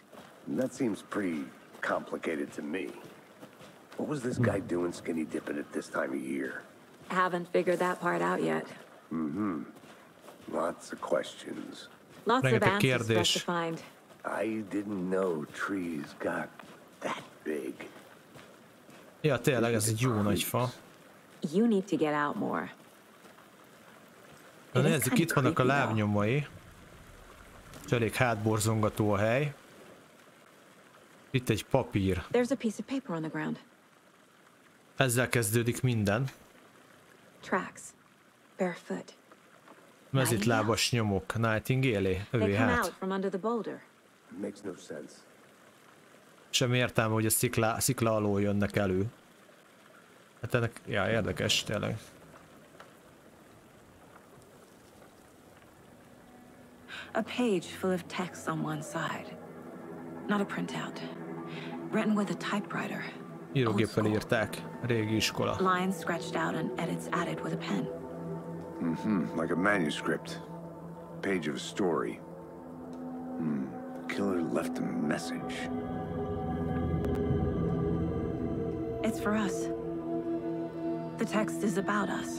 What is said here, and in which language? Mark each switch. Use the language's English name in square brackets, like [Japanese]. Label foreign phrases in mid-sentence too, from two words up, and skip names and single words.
[English] That seems pretty complicated to me. What was this guy doing skinny dipping at this time of year? Haven't figured that part out yet. Lots of questions. Lots of answers for us to find. I didn't know trees got that big. [Hungarian] Ja, tényleg ez egy jó nagy fa. [English] You need to get out more. [Hungarian] Na nézzük, itt vannak a lábnyomai. És elég hátborzongató a hely. Itt egy papír. [English] There's a piece of paper on the ground. [Hungarian] Ezzel kezdődik minden. [English] Tracks. Barefoot. [Hungarian] Mezitlábas nyomok. Nightingale-é? Övé hát. [English] Makes no sense. [Hungarian] Semmi értelme, hogy a szikla alól jönnek elő. Hát ennek, ja, érdekes tényleg. [English] A page full of text on one side. Not a printout. Written with a typewriter. [Hungarian] Írógéppel írták. Régi iskola. [English] Lines scratched out and edits added with a pen. Like a manuscript. Page of a story. The killer left a message. It's for us. The text is about us.